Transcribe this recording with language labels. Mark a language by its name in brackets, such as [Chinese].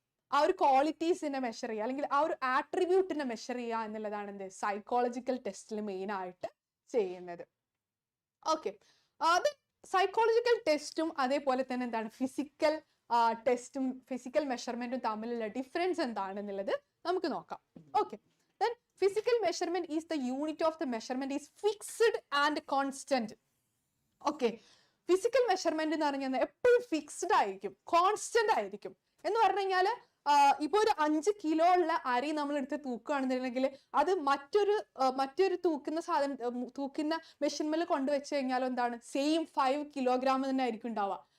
[Malayalam] ആ ഒരു ക്വാളിറ്റീസിനെ മെഷർ ചെയ്യുക അല്ലെങ്കിൽ ആ ഒരു ആട്രിബ്യൂട്ടിനെ മെഷർ ചെയ്യുക എന്നുള്ളതാണ് എന്ത് സൈക്കോളജിക്കൽ ടെസ്റ്റിൽ മെയിൻ ആയിട്ട് ചെയ്യുന്നത്. ഓക്കെ, അത് സൈക്കോളജിക്കൽ ടെസ്റ്റും അതേപോലെ തന്നെ എന്താണ് ഫിസിക്കൽ ടെസ്റ്റും ഫിസിക്കൽ മെഷർമെന്റും തമ്മിലുള്ള ഡിഫറൻസ് എന്താണെന്നുള്ളത് നമുക്ക് നോക്കാം. [English] Okay, then physical measurement is the unit of the measurement is fixed and constant. [Malayalam] Okay, physical measurement എന്ന് പറഞ്ഞാൽ എപ്പോഴും ഫിക്സ്ഡ് ആയിരിക്കും, കോൺസ്റ്റന്റ് ആയിരിക്കും. എന്ന് പറഞ്ഞു കഴിഞ്ഞാൽ ഇപ്പൊ ഒരു 5 കിലോ ഉള്ള അരി നമ്മൾ എടുത്ത് തൂക്കുകയാണെന്നുണ്ടെങ്കിൽ അത് മറ്റൊരു തൂക്കുന്ന മെഷീൻമേൽ കൊണ്ടുവച്ച് കഴിഞ്ഞാലും എന്താണ് സെയിം 5 കിലോഗ്രാം തന്നെ ആയിരിക്കും ഉണ്ടാവുക.